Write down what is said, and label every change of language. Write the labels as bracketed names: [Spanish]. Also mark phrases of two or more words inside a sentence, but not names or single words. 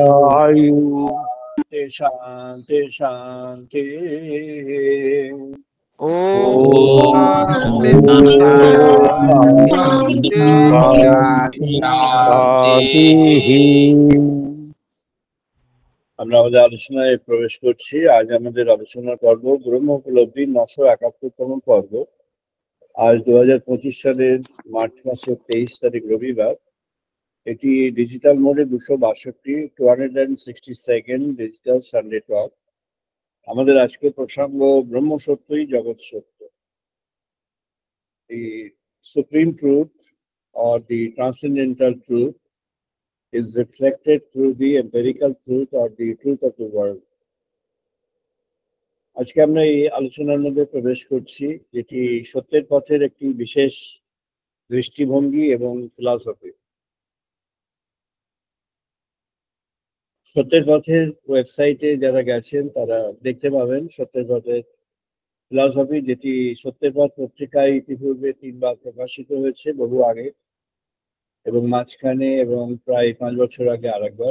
[Sanskrit] शान्ति शान्ति ওম শান্তি শান্তি। [Bangla] আমরা আমাদের আলোচনায় প্রবেশ করছি। আজ আমাদের আলোচনা পর্ব ব্রহ্ম উপলব্ধি 971তম পর্ব। আজ 2025 সালের মার্চ মাসের 23 তারিখ রবিবার। এটি ডিজিটাল মোডে 262 262nd [English] digital Sunday talk. [Bangla] আমাদের আজকের প্রসঙ্গ ব্রহ্ম সত্যই জগৎ সত্য। [English] The supreme truth or the transcendental truth is reflected through the empirical truth or the truth of the world. [Bangla] আজকে আমরা এই আলোচনার মধ্যে প্রবেশ করছি, যেটি সত্যের পথের একটি বিশেষ দৃষ্টিভঙ্গি এবং ফিলসফি। সত্যের পথের ওয়েবসাইটে যারা গেছেন তারা দেখতে পাবেন সত্যের পথের ফিলসফি, যেটি সত্যের পথ পত্রিকায় ইতিপূর্বে 3বার প্রকাশিত হয়েছে, বহু আগে, এবং মাঝখানে এবং প্রায় 5 বছর আগে আরেকবার।